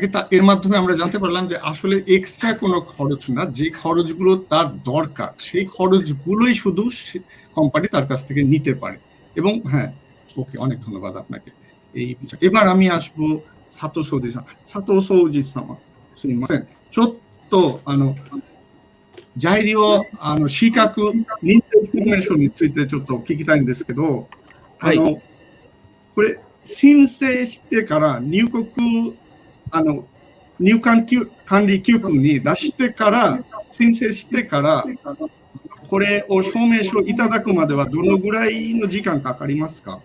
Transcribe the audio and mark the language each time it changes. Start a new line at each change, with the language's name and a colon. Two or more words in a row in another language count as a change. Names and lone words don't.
Bangla: এর মাধ্যমে আমরা জানতে পারলাম যে আসলে এক্সট্রা কোনো খরচ না, যে খরচগুলো তার দরকার সেই খরচগুলোই শুধু কোম্পানি তার কাছ থেকে নিতে পারে। এবং হ্যাঁ, ওকে, অনেক ধন্যবাদ আপনাকে এই বিষয়ে। এবার আমি আসবো সাতো সৌজি সামা।
Japanese: ちょっと材料資格認定インフォメーションについてちょっと聞きたいんですけど、これ申請してから入国入管管理局に出してから申請してからこれを証明書いただくまではどのぐらいの時間かかりますか？